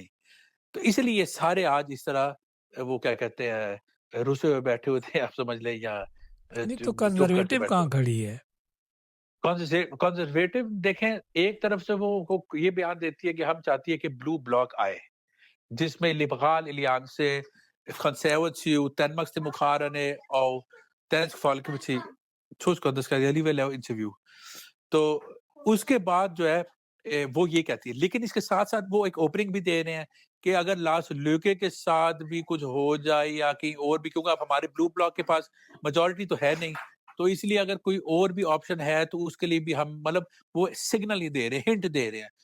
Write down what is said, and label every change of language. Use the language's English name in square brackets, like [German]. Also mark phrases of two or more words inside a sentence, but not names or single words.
[Urdu] تو اس لیے یہ سارے آج اس طرح وہ کیا کہتے ہیں روسے ہوئے بیٹھے ہوئے تھے، آپ سمجھ لیں، یا نہیں تو چپ کر کے کنزرویٹو بیٹھے کہاں ہوئے. کھڑی ہے؟ کنزرویٹو دیکھیں، ایک طرف سے وہ یہ بیان دیتی ہے کہ ہم چاہتی ہے کہ [English] blue block [Urdu] آئے جس میں لیبرال الیانسے کنسرواتیو [Danish] Danmarks Demokraterne og Dansk Folkeparti skal jeg alligevel lave interview. [Urdu] تو اس کے بعد جو ہے وہ یہ کہتی ہے، لیکن اس کے ساتھ ساتھ وہ ایک اوپننگ بھی دے رہے ہیں کہ اگر لاس لیوکے کے ساتھ بھی کچھ ہو جائے یا کہیں اور بھی، کیونکہ اب ہمارے [English] blue block [Urdu] کے پاس میجورٹی تو ہے نہیں، تو اس لیے اگر کوئی اور بھی آپشن ہے تو اس کے لیے بھی ہم مطلب وہ سگنل ہی دے رہے ہیں، ہنٹ دے رہے ہیں.